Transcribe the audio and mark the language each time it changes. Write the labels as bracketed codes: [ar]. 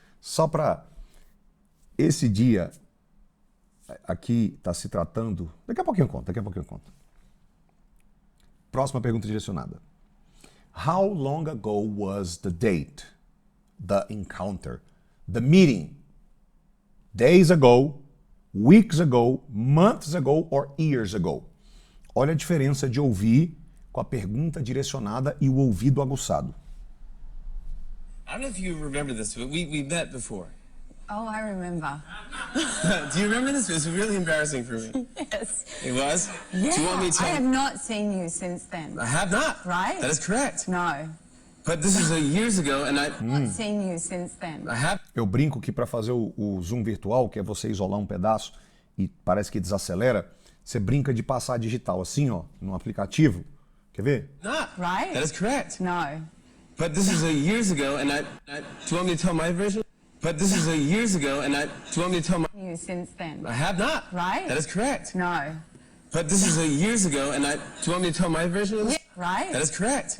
[pt] Só para esse dia aqui está se tratando. Daqui a pouquinho eu conto. Próxima pergunta direcionada. [en] How long ago was the date? The encounter? The meeting? Days ago, weeks ago, months ago or years ago? [pt] Olha a diferença de ouvir com a pergunta direcionada e o ouvido aguçado. [en] I don't know if you remember this, but we met before. Oh, I remember. Do you remember this? It was really embarrassing for me. Yes. It was? Yeah. Do you want me to I have not seen you since then. I have not. Right? That is correct. No. But this is years ago, and Not seen you since then. I have. [pt] Eu brinco que para fazer o zoom virtual, que é você isolar um pedaço e parece que desacelera, você brinca de passar digital assim, ó, no aplicativo. Quer ver? [en] Not. Right? That is correct. No. But this is years ago, and do you want me to tell my version? But this is years ago, and do you want me to tell my? You since then. I have not. Right? That is correct. No. But this is years ago, and do you want me to tell my version of this? Right? That is correct.